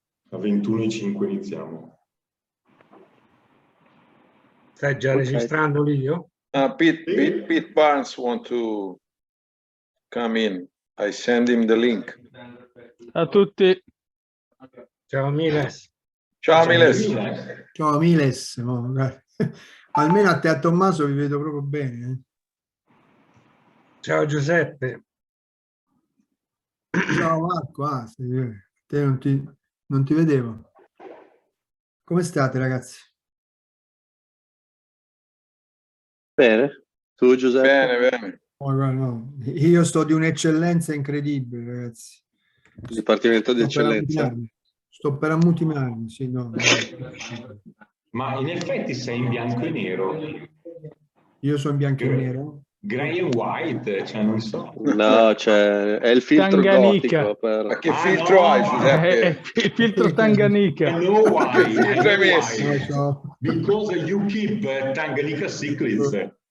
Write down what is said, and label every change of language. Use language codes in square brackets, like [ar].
[it] A 21:05 iniziamo. Stai già registrando, Livio? [en] Pete Barnes want to come in. I send him the link. [it] A tutti. Ciao Miles. Ciao Miles. Ciao Miles. No, almeno a te a Tommaso vi vedo proprio bene. Ciao Giuseppe. Ciao Marco, te non ti vedevo. Come state ragazzi? Bene. Tu Giuseppe? Bene, bene. No. Io sto di un'eccellenza incredibile, ragazzi. Dipartimento di eccellenza. Sto per ammutimarmi, sì, no. Ma in effetti sei in bianco e nero. Io sono in bianco e nero. [en] Grey and white, [it] cioè non so. No, cioè è il filtro Tanganica. gotico. Ma che filtro hai, Giuseppe? Il filtro Tanganica. [en] I know why. [it] Che filtro hai messo? [en] So. Because you keep Tanganyika cichlids.